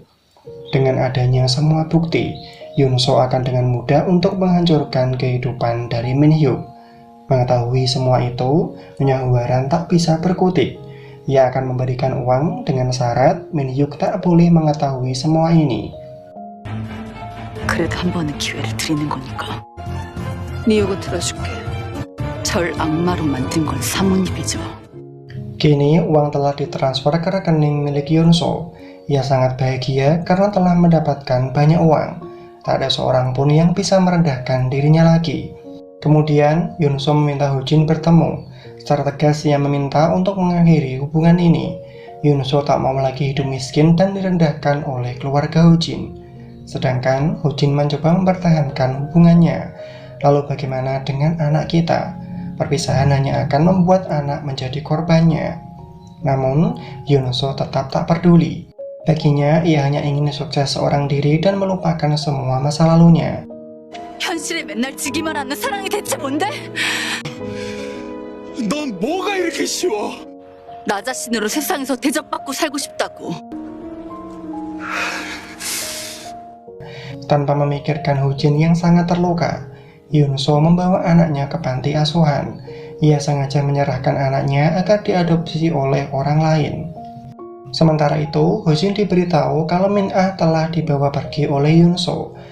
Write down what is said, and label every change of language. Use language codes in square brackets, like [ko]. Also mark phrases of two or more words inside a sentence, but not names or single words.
[id] Dengan adanya semua bukti, Yoon So akan dengan mudah untuk menghancurkan kehidupan dari Min Hyuk. Mengetahui semua itu, Nyonya Hwaran tak bisa berkutik. Ia akan memberikan uang dengan syarat Min Hyuk tak boleh mengetahui semua ini. [ko] 그래도 한 번의 기회를 드리는 거니까. 네 요구 들어줄게. 절 악마로 만든 건 사모님이죠. [id] Kini uang telah ditransfer ke rekening milik Yoon So. Ia sangat bahagia karena telah mendapatkan banyak uang. Tak ada seorang pun yang bisa merendahkan dirinya lagi. Kemudian Yoon So meminta Ho Jin bertemu. Secara tegas ia meminta untuk mengakhiri hubungan ini. Yoon So tak mau lagi hidup miskin dan direndahkan oleh keluarga Ho Jin. Sedangkan Ho Jin mencoba mempertahankan hubungannya. Lalu bagaimana dengan anak kita? Perpisahan hanya akan membuat anak menjadi korbannya. Namun, Yoon So tetap tak peduli. Baginya, ia hanya ingin sukses seorang diri dan melupakan semua masa lalunya. [ko] 현실에 맨날 지기만 하는 사랑이 대체 뭔데? 넌 뭐가 이렇게 쉬워? 나 자신으로 세상에서 대접받고 살고 싶다고. [id] Tanpa memikirkan Ho Jin yang sangat terluka, Yoon So membawa anaknya ke panti asuhan. Ia sengaja menyerahkan anaknya agar diadopsi oleh orang lain. Sementara itu, Ho Jin diberitahu kalau Min Ah telah dibawa pergi oleh Yoon So.